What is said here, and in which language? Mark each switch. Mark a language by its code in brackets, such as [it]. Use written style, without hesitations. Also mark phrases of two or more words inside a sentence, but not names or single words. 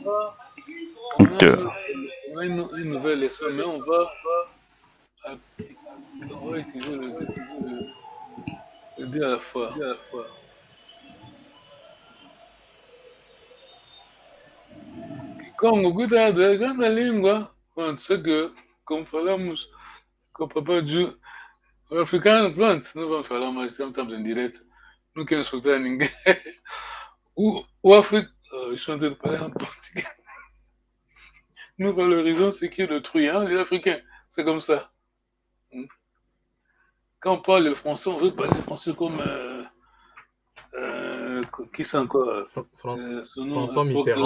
[fr] Ok. On a une nouvelle leçon, mais on va utiliser le deux à la fois. [pt] Congo, cuidado, grande língua. Pronto, isso que, como falamos com o Papai Ju, o africano, pronto, não vamos falar mais, estamos em direto, não quero escutar ninguém. [fr] O africain, je suis en train de parler en portugais. Nous valorisons ce qui est d'autrui, hein, les Africains, c'est comme ça. Quand on parle le français, on veut parler français comme qui c'est encore François Mitterrand.